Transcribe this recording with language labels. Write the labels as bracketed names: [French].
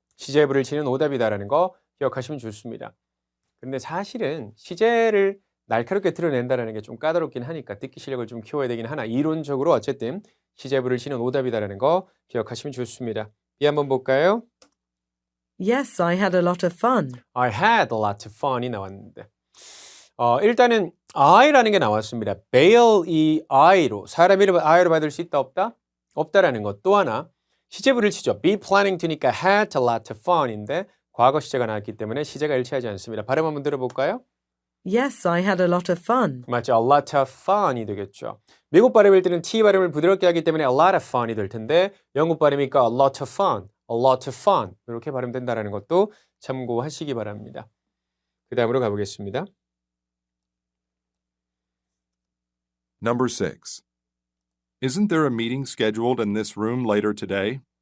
[Korean] 시제부를 치는 오답이다라는 거 기억하시면 좋습니다. 근데 사실은 시제를 날카롭게 드러낸다는 게 좀 까다롭긴 하니까 듣기 실력을 좀 키워야 되긴 하나 이론적으로 어쨌든 시제부를 치는 오답이다라는 거 기억하시면 좋습니다. 이 한번 볼까요? [English] Yes, I had a lot of fun. I had a lot of fun [Korean] 이 나왔는데 일단은 I라는 게 나왔습니다. bail 이 I로 사람 이름을 I로 받을 수 있다 없다? 없다라는 것. 또 하나 시제부를 치죠. [English] be planning to [Korean] 니까 [English] had a lot of fun [Korean] 인데 과거 시제가 나왔기 때문에 시제가 일치하지 않습니다. 발음 한번 들어볼까요? [English] Yes, I had a lot of fun. [Korean] 맞죠. [English] a lot of fun [Korean] 이 되겠죠. 미국 발음일 때는 T 발음을 부드럽게 하기 때문에 [English] a lot of fun [Korean] 이 될 텐데 영국 발음이니까 a lot of fun, a lot of fun 이렇게 발음된다는 것도 참고하시기 바랍니다. 그 다음으로 가보겠습니다. [English] Number 6. Isn't there a meeting scheduled in this room later today?